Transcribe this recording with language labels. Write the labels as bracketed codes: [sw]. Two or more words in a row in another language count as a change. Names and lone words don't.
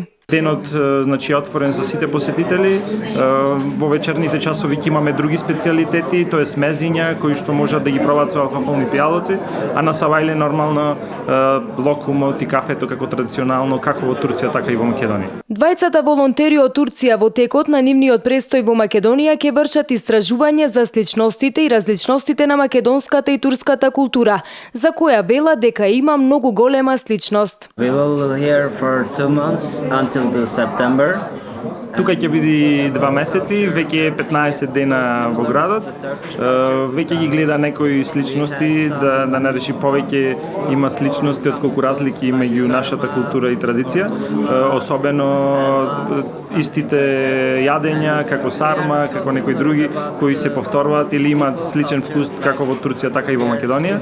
[mk] Денот е отворен за сите посетители. Во вечерните часови ќе имаме други специјалитети, тоа е смезиња кои што можат да ги пробаат со алкохолни пијалоци, а на Савајле нормално локумот и кафето како традиционално како во Турција така и во Македонија. Двајцата волонтери од Турција во текот на нивниот престој во Македонија ќе вршат истражување за сличностите и различностите на македонската и турската култура, за која велат дека има многу голема сличност. [en] We will here for 2 months until the September. [mk] Тука ќе биде 2 месеци, веќе 15 дена во градот. Веќе ги гледа некои сличности, да нареши повеќе има сличности од колку разлики меѓу нашата култура и традиција. Особено истите јадења, како сарма, како некои други, кои се повторуваат или имаат сличен вкус како во Турција, така и во Македонија.